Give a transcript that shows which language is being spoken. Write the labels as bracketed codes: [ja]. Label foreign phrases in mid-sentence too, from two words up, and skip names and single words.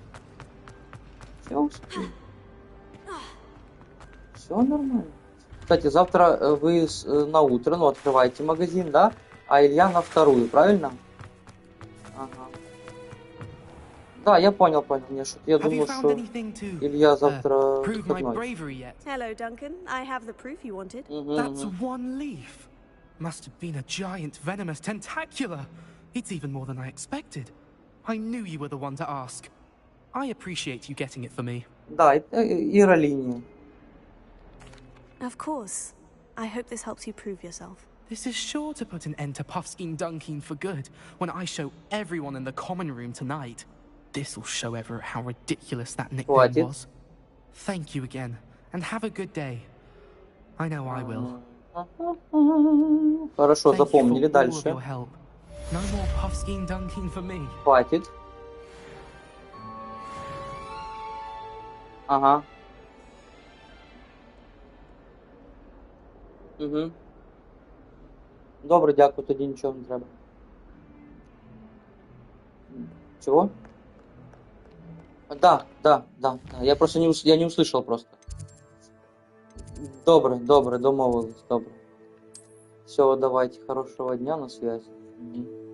[ru] Все нормально. Кстати, завтра вы на утро, открываете магазин, да? А Илья на вторую, правильно? Ага. Да, я понял. Я думал, что Илья завтра выходной. [en] Hello, Duncan. I have the proof you wanted. That's one leaf. Must have been a giant venomous tentacula. It's even more than I expected. I knew you were the one to ask. I appreciate you getting it for me. [ru] Да, это иролиния. [en] Of course. I hope this helps you prove yourself. This is sure to put an end to Puffskein Dunkin for good when I show everyone in the common room tonight. This'll show Everett how ridiculous that nickname was. Thank you again, and have a good day. I know I will. [ru] Хорошо, запомнили. Дальше. [en] No more Puffskein Dunkin for me. [ru] Хватит. Ага. Угу. [uk] Добре, дякую, тоді нічого не треба. [ru] Чего? Да. Я просто не услышал просто. [uk] Добре, домовились, добре. [ru] Все, давайте, хорошего дня, на связи. Угу.